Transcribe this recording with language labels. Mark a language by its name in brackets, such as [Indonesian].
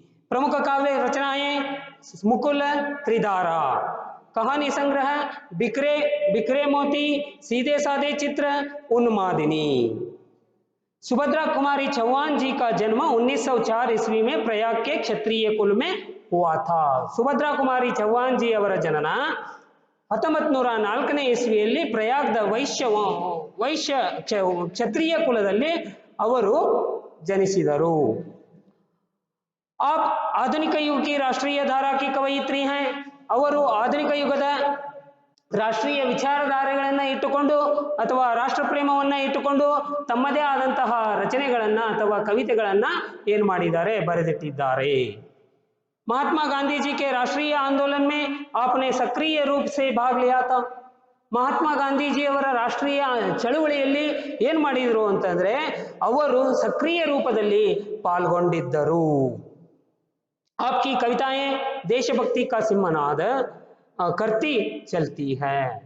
[Hindi] प्रमुख काव्य रचनाएं मुकुल, त्रिधारा, कहानी संग्रह बिखरे बिखरे मोती, सीधे साधे चित्र, उन्मादिनी। सुभद्रा कुमारी चौहान जी का जन्म 1904 ईस्वी में प्रयाग के क्षत्रिय कुल में हुआ था। [Kannada] सुभद्रा कुमारी चौहान जी ಅವರ ಜನನ 1904 ಇಸ್ವಿಯಲ್ಲಿ ಪ್ರಯಾಗದ ವೈಶ್ಯ ಕ್ಷತ್ರಿಯ ಕುಲದಲ್ಲಿ ಅವರು जनिसिदरू। [Hindi] आप आधुनिक युग की राष्ट्रीय धारा की कवयित्री हैं। [Kannada] ಅವರು ಆಧುನಿಕ ಯುಗದ ರಾಷ್ಟ್ರೀಯ ವಿಚಾರಧಾರೆಗಳನ್ನು ಇಟ್ಟುಕೊಂಡು ಅಥವಾ ರಾಷ್ಟ್ರ ಪ್ರೇಮವನ್ನ ಇಟ್ಟುಕೊಂಡು ತಮ್ಮದೇ ಆದಂತಹ ರಚನೆಗಳನ್ನ ಅಥವಾ ಕವಿತೆಗಳನ್ನ ಏನು ಮಾಡಿದ್ದಾರೆ, ಬರೆದಿಟ್ಟಿದ್ದಾರೆ। [Hindi] महात्मा गांधी जी के राष्ट्रीय आंदोलन में आपने सक्रिय रूप से भाग लिया था। [Kannada] ಮಹಾತ್ಮ ಗಾಂಧೀಜಿಯವರ ರಾಷ್ಟ್ರೀಯ ಚಳುವಳಿಯಲ್ಲಿ ಏನು ಮಾಡಿದ್ರು ಅಂತಂದ್ರೆ ಅವರು ಸಕ್ರಿಯ ರೂಪದಲ್ಲಿ ಪಾಲ್ಗೊಂಡಿದ್ದರು। [Hindi] आपकी कविताएं देशभक्ति का सिमनाद करती चलती है।